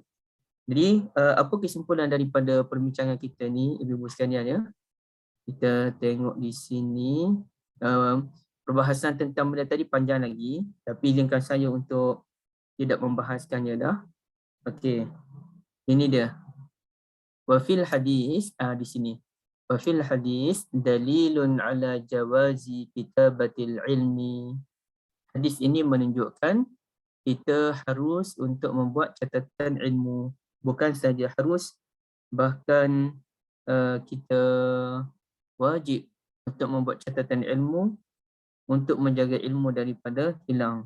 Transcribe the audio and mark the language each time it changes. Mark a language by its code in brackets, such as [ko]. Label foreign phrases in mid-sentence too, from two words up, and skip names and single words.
[ms] Jadi apa kesimpulan daripada perbincangan kita ni, ibu-ibu sekalian ya? Kita tengok di sini perbahasan tentang benda tadi panjang lagi, tapi izinkan saya untuk tidak membahaskannya dah. Okey. Ini dia. [ar] وفي الحديث [ms] di sini. [ar] وفي الحديث دليل على جواز كتابة العلم. [ms] Hadis ini menunjukkan kita harus untuk membuat catatan ilmu. Bukan saja harus, bahkan kita wajib untuk membuat catatan ilmu untuk menjaga ilmu daripada hilang.